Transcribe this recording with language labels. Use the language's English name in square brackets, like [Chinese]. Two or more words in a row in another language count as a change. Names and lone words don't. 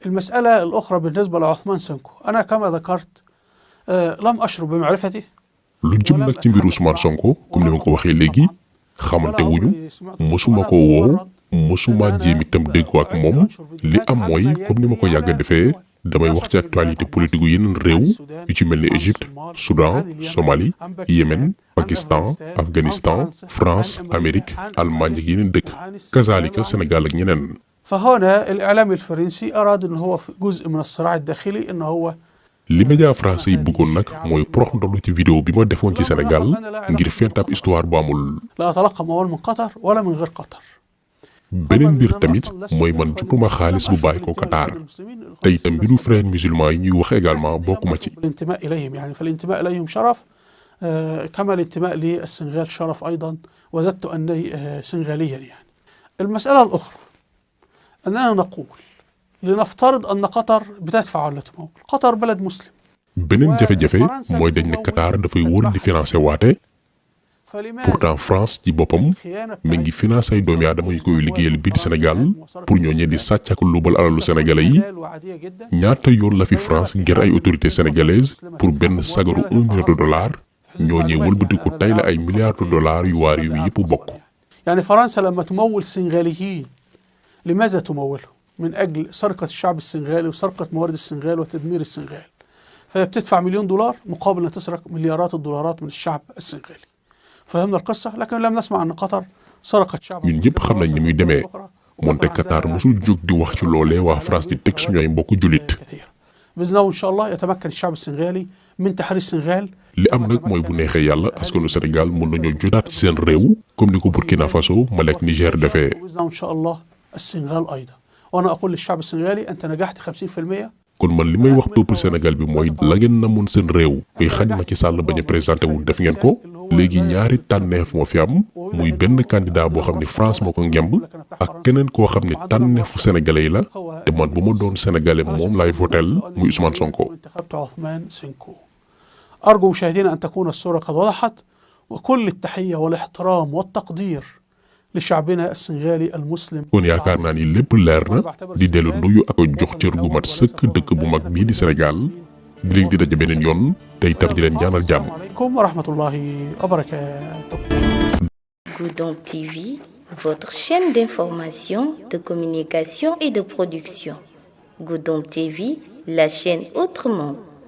[Arabic] المسألة الأخرى بالنسبة لعثمان سنكو، أنا كما ذكرت لم أشعر بمعرفته. [Wolof] lu jëm nag ci mbiru Ousmane Sonko comme ni ma ko waxee léegi xamante wuñu mosuma ko woo mosuma jéem itam déggoo ak moom li am mooy comme ni ma ko yàgg defee damay wax ci [French] actualité politique [Wolof] yu yeneen réew yu ci mel ni Égypte Soudan Somalie Yémen Pakistan Afghanistan France Amérique Allemagne ak yeneen dëkk kazalika Sénégal ak ñeneen. [Arabic] فهنا الإعلام الفرنسي أراد أن هو في جزء من الصراع الداخلي أنه هو [Wolof] li [French] média français [Wolof] yi bëggoon nag mooy porox ndolu ci vidéo bi ma defoon ci Sénégal ngir fent ab histoire bu amul. [Arabic] لا أتلقى أموال من قطر ولا من غير قطر. [Wolof] beneen mbir tamit mooy man jotuma xaalis bu bàyyi ko Qatar te itam mbiru [French] frères musulmans [Wolof] yi ñuy wax également bokkuma ci. [Arabic] الانتماء إليهم يعني فالانتماء إليهم شرف كما الانتماء للسنغال شرف أيضا وددت أني سنغاليا يعني. المسألة الأخرى أننا نقول لنفترض أن قطر بتدفع ولا تمول. قطر بلد مسلم. [Wolof] beneen jafe-jafe mooy dañ ne Qatar dafay wër di financé waate pourtant France ci boppam mi ngi financé ay doomi aadama yu koy liggéeyal biir Sénégal pour ñooñee di sàcc ak luubal alalu sénégalais yi ñaata yoon la fi France ngir ay [French] autorités sénégalaises [Wolof] pour benn sagaru $1 million ñooñee wëlbati ko tey la ay [French] milliards de dollars [Wolof] yu waa réew mi yëpp bokk. [Arabic] يعني فرنسا لما تمول السنغاليين لماذا تمولهم؟ من أجل سرقة الشعب السنغالي وسرقة موارد السنغال وتدمير السنغال. فهي بتدفع $1 مليون مقابل أن تسرق مليارات الدولارات من الشعب السنغالي. فهمنا القصة لكن لم نسمع أن قطر سرقت شعب. [Wolof] ñun ñëpp xam nañ ni muy demee moonte Qatar mosul jóg di wax ci loolee waa France di teg suñu ay mbokku jullit. [Arabic] بإذن الله إن شاء الله يتمكن الشعب السنغالي من تحرير السنغال. [Wolof] li am nag mooy bu neexee yàlla askanu Sénégal mën nañoo jotaat ci seen réew comme ni ko Burkina Faso Mali ak Niger defee. [Arabic] بإذن الله إن شاء الله السنغال أيضا. وأنا أقول للشعب السنغالي أنت نجحت 50%. [Wolof] kon man li may wax peuple Sénégal bi mooy la ngeen namoon seen réew muy xañ Macky Sall bañ a présenté wul def ngeen ko léegi ñaari tànneef moo fi am muy benn candidat boo xam ne France moo ko ngemb ak keneen koo xam ne tànneefu sénégalais yi la te man bu ma doon sénégalais moom laay votel muy Ousmane Sonko. [Arabic] أرجو مشاهدينا أن تكون الصورة قد وضحت وكل التحية والاحترام والتقدير لشعبنا السنغالي المسلم. [Wolof] kon yaakaar naa ni lépp leer na di dellu nuyu ak jox cër gu mat sëkk dëkk bu mag bii di Sénégal di leen di daje beneen yoon te itam di leen ñaanal jàmm. [Arabic] السلام عليكم ورحمة الله وبركاته. [French] Goudomp TV, votre chaîne d'information, de communication et de production. Goudomp TV, la chaîne autrement.